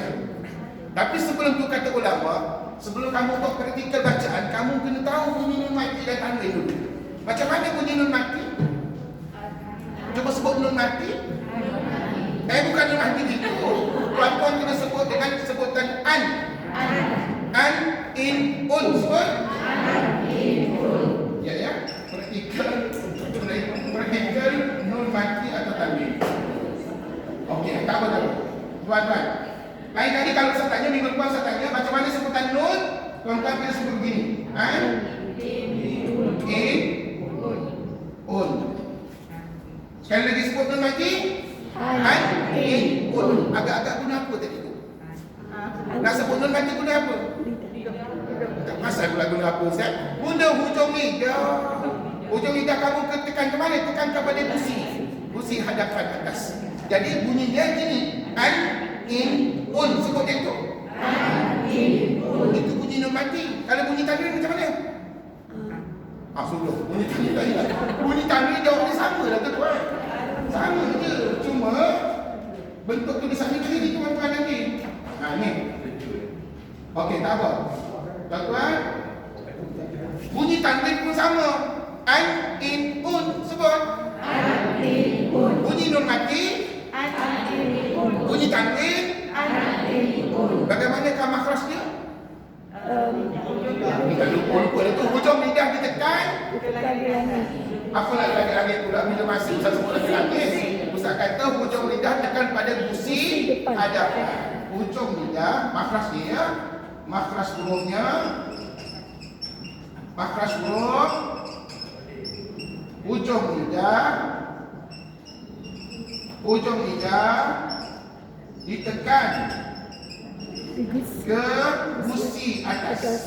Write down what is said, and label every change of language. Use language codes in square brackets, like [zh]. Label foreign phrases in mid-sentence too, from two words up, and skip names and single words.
[ms] Tapi sebelum tu kata ulama, sebelum kamu buat praktikal bacaan, kamu kena tahu bunyi nun mati dan tanwin dulu. Macam mana bunyi nun mati? Cuba sebut nun mati. Bukan nun mati gitu. Tuan-tuan kena sebut dengan sebutan an. An, in, un. Sebut. Ya. Perhatikan nun mati atau tanwin. Okey, tak apa. Tuan-tuan. Lain kali kalau saya tanya, minggu depan saya tanya macam mana sebutan nun, tuan-tuan kena sebut begini. An, in, un. Sekali lagi sebut nun mati. An, in, un. Agak-agak guna apa tadi tu? Nak sebut nun mati guna apa? Tak pasal guna apa, Ustaz? Guna hujung lidah. Hujung lidah kamu tekan ke mana? Tekan kepada gusi. Gusi hadapan atas. Jadi bunyinya gini. An, in, un. Sebut yang tu. An, in, un. Itu bunyi nun mati. Kalau bunyi tanwin macam mana? Sudah. Bunyi tanwin tak hilang. Bunyi tanwin jawabnya sama lah tuan-tuan. Sama je. Cuma bentuk tulisannya begini tuan-tuan nanti. Ni. Okey, tak apa. Tuan-tuan, bunyi tanwin pun sama. An, in, un. Sebut. An, in, un. Bunyi nun mati. An, in, un. Bunyi tanwin. An, in, un. Bagaimanakah makhrajnya? Kita lupa itu. Hujung lidah ditekan. Apa lagi pula bila masih Ustaz sebut lagi. Ustaz kata hujung lidah tekan pada gusi hadapan. Hujung lidah, makhraj dia, makhraj hurufnya, makhraj huruf, hujung lidah ditekan ke gusi atas.